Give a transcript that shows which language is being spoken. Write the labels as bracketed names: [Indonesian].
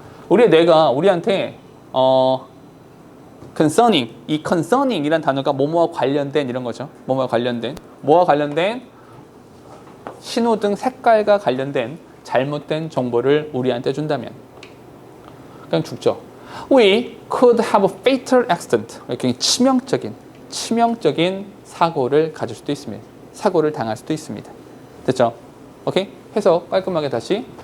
[Korean] 우리의 뇌가 우리한테 concerning, 이 concerning이란 단어가 뭐뭐와 관련된 이런 거죠. 뭐뭐와 관련된 신호등 색깔과 관련된 잘못된 정보를 우리한테 준다면 그냥 죽죠. [English] We could have a fatal accident. [Korean] 굉장히 치명적인 사고를 가질 수도 있습니다. 사고를 당할 수도 있습니다. 됐죠? 오케이? 해석 깔끔하게 다시.